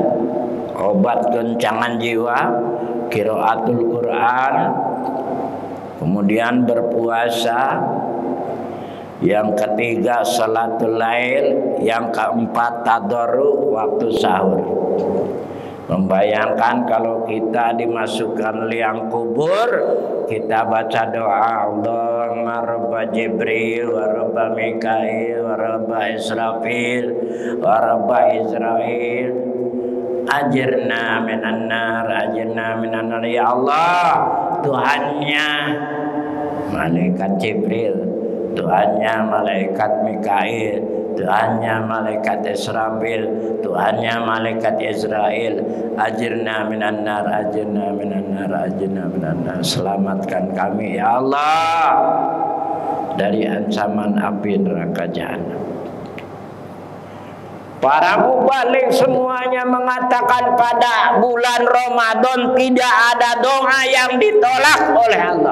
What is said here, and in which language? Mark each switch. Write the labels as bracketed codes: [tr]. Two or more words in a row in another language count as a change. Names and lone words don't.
[id] Obat goncangan jiwa, [ar] قراءة القرآن, [id] kemudian berpuasa, yang ketiga [ar] صلاة الليل, [id] yang keempat tadarru waktu sahur. Membayangkan kalau kita dimasukkan liang kubur, kita baca doa [ar] اللهم رب جبريل ورب ميكائيل ورب إسرافيل ورب إسرائيل أجرنا من النار، أجرنا من النار. يا الله, [id] Tuhannya malaikat Jibril, Tuhannya malaikat Mikail, Tuhannya malaikat Israfil, Tuhannya malaikat Israel, [ar] أجرنا من النار، أجرنا من النار، أجرنا من النار, ajirna minan nar. [id] Selamatkan kami [ar] يا الله [id] dari ancaman api neraka jahanam. Para mubalik semuanya mengatakan pada bulan Ramadan tidak ada doa yang ditolak oleh Allah.